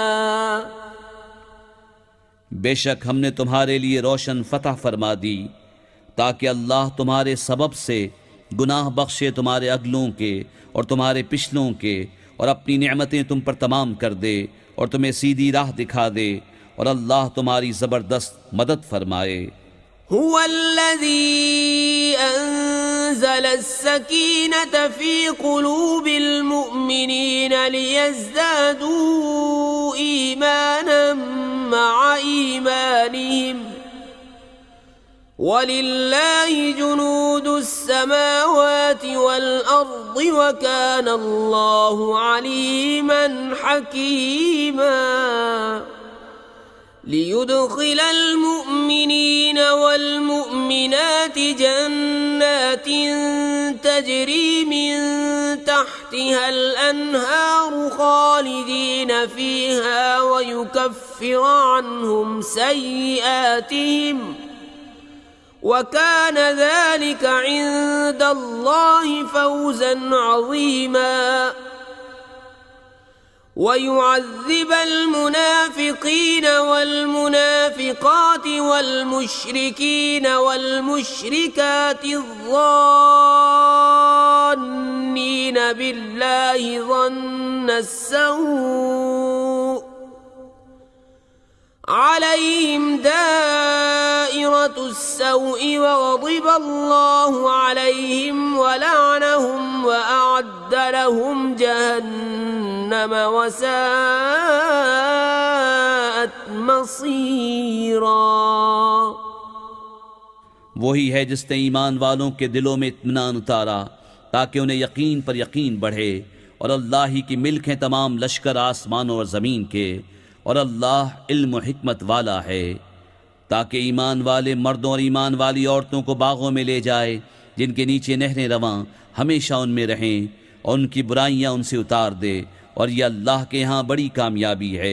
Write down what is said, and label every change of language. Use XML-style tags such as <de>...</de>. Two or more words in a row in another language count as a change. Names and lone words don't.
<ur>بیشک ہم نے تمہارے لیے روشن فتح فرما دی تاکہ اللہ تمہارے سبب سے گناہ بخشے تمہارے اگلوں کے اور تمہارے پچھلوں کے، اور اپنی نعمتیں تم پر تمام کر دے اور تمہیں سیدھی راہ دکھا دے، اور اللہ تمہاری زبردست مدد فرمائے.</ur> <ar>هو الذي أنزل السكينة في قلوب المؤمنين ليزدادوا إيمانا مع إيمانهم ولله جنود السماوات والأرض وكان الله عليما حكيما. ليدخل المؤمنين والمؤمنات جنات تجري من تحتها الأنهار خالدين فيها ويكفر عنهم سيئاتهم وكان ذلك عند الله فوزا عظيما. ويعذب المنافقين والمنافقات والمشركين والمشركات الظانين بالله ظن السوء عليهم دائرة السوء وغضب الله عليهم ولعنهم وأعد لهم جهنم وساءت مصيرا.</ar> <ur>وہی ہے جس نے ایمان والوں کے دلوں میں اطمینان اتارا تاکہ انہیں یقین پر یقین بڑھے، اور اللہ ہی کی ملک ہے تمام لشکر آسمانوں اور زمین کے، اور اللہ علم اور حکمت والا ہے، تاکہ ایمان والے مردوں اور ایمان والی عورتوں کو باغوں میں لے جائے جن کے نیچے نہریں رواں، ہمیشہ ان میں رہیں، اور ان کی برائیاں ان سے اتار دے، اور یہ اللہ کے یہاں بڑی کامیابی ہے.</ur>